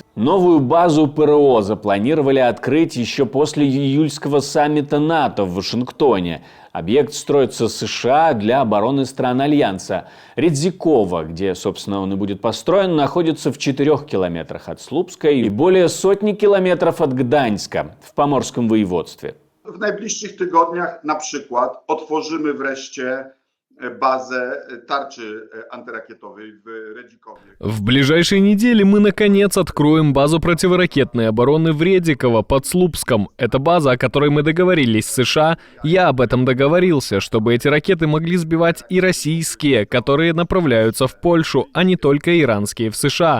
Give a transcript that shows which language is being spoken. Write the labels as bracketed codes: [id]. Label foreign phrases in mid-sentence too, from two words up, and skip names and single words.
[ru] Новую базу ПРО запланировали открыть еще после июльского саммита НАТО в Вашингтоне. Объект строится США для обороны стран Альянса. Редзиково, где, собственно, он и будет построен, находится в 4 километрах от Слупска и более сотни километров от Гданьска в Поморском воеводстве. [pl] W najbliższych tygodniach na przykład otworzymy wreszcie bazę tarczy antyrakietowej w Redzikowie. [ru] В ближайшие недели мы, наконец, откроем базу противоракетной обороны в Редиково под Слупском. Это база, о которой мы договорились с США. Я об этом договорился, чтобы эти ракеты могли сбивать и российские, которые направляются в Польшу, а не только иранские в США.